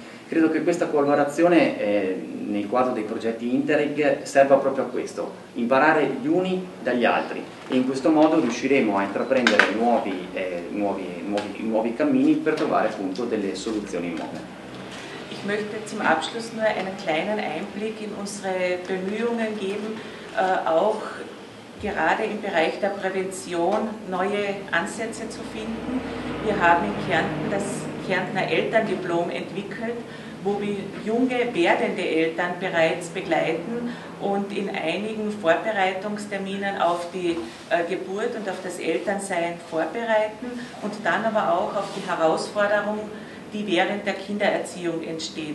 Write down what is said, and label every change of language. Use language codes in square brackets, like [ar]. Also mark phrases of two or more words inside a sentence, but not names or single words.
[it] Credo che questa collaborazione nel quadro dei progetti Interreg serva proprio a questo, imparare gli uni dagli altri, e in questo modo riusciremo a intraprendere nuovi cammini per trovare appunto delle soluzioni nuove. [de] Ich möchte zum Abschluss nur einen kleinen Einblick in unsere Bemühungen geben, auch gerade im Bereich der Prävention neue Ansätze zu finden. Wir haben in Kärnten das Kärntner Elterndiplom entwickelt, wo wir junge werdende Eltern bereits begleiten und in einigen Vorbereitungsterminen auf die Geburt und auf das Elternsein vorbereiten und dann aber auch auf die Herausforderung, die während der Kindererziehung entsteht.